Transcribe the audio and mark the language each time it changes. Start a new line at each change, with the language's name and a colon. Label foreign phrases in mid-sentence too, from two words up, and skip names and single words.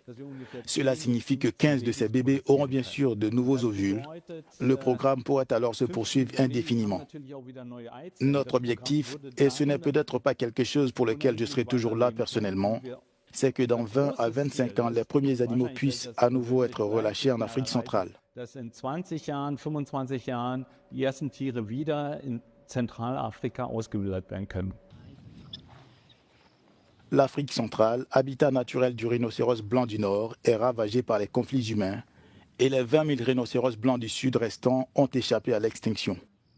French: Cela signifie que 15 de ces bébés auront bien sûr de nouveaux ovules. Le programme pourrait alors se poursuivre indéfiniment. Notre objectif, et ce n'est peut-être pas quelque chose pour lequel je serai toujours là personnellement, c'est que dans 20 à 25 ans, les premiers animaux puissent à nouveau être relâchés en Afrique centrale.
German: Dass in 20 Jahren, 25 Jahren die ersten Tiere wieder in Zentralafrika ausgewildert werden können.
French: L'Afrique centrale, habitat naturel du rhinocéros blanc du Nord, est ravagée par les conflits humains et les 20 000 rhinocéros blancs du Sud restants ont échappé à l'extinction.